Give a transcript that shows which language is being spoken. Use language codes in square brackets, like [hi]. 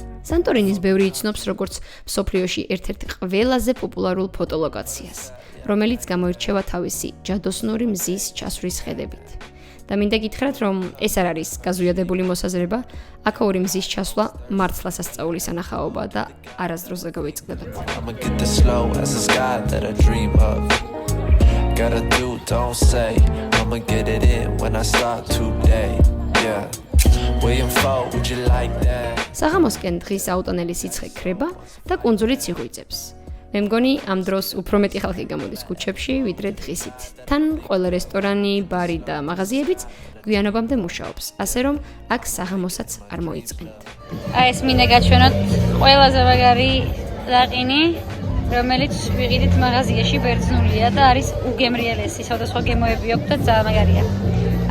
[ka] სანტორინის ბევრი იცნობს როგორც მსოფლიოში ერთ-ერთ ყველაზე პოპულარულ ფოტოლოკაციას, რომელიც გამოირჩევა თავისი ჯადოსნური მზის ჩასვრის ხედებით. და მინდა გითხრათ, რომ ეს არ არის გაზვიადებული მოსაზრება, აქაური მზის ჩასვლა მართლა სასწაულის სანახაობა და არასდროს [el] δεν [ka] გავიწყდებათ. [en] I'ma get this slow as the sky that I dream of. Gotta do, don't say. I'ma get it in when I start today. Yeah. Waiting for, would you like that? [ka] საღამოსკენ დღის აუტანელი სიცხე ქრება და კუნძულიც იღუიწებს. მე მგონი ამ დროს უფრო მეტი ხალხი გამოდის ქუჩებში, ვიდრე დღისით. თან ყველა რესტორანი, ბარი და მაღაზიებიც გვიანობამდე მუშაობს, ასე რომ აქ საღამოსაც არ მოიწყენთ. აი ეს მინდა გაჩვენოთ ყველაზე მაგარი ლაყინი, რომელიც ვიყიდით მაღაზიაში ბერძნულია და არის უგემრიელესი, სხვადასხვა გემოები აქვს და ძალიან მაგარია.